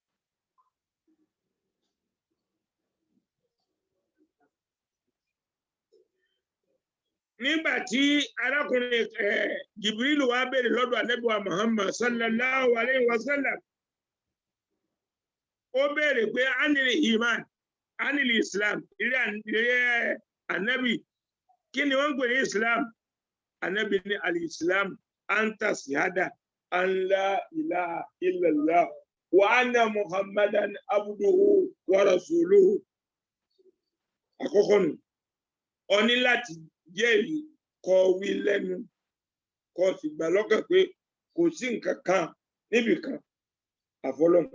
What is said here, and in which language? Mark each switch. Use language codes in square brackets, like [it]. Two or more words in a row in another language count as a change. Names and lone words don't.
[yo] nígbà tí arákùnrin Jibrilu wá béèrè lọ́dọ̀ Ànábì wa Muhammad [ar] صلى الله عليه وسلم [yo] ó béèrè pé [ar] عن الإيمان عن الإسلام [yo] ilé Ànábì kí ni wọ́n ń pè ní islam Ànábì ní [ar] الإسلام أنت شهادة أن لا إله إلا الله وأن محمدا عبده ورسوله. [yo] àkọ́kọ́ nù ó ní láti jẹ́rìí kó wí lẹ́nu kó sì gbà lọ́kàn pé kò sí nǹkan kan níbì kan àfọlọ́hun.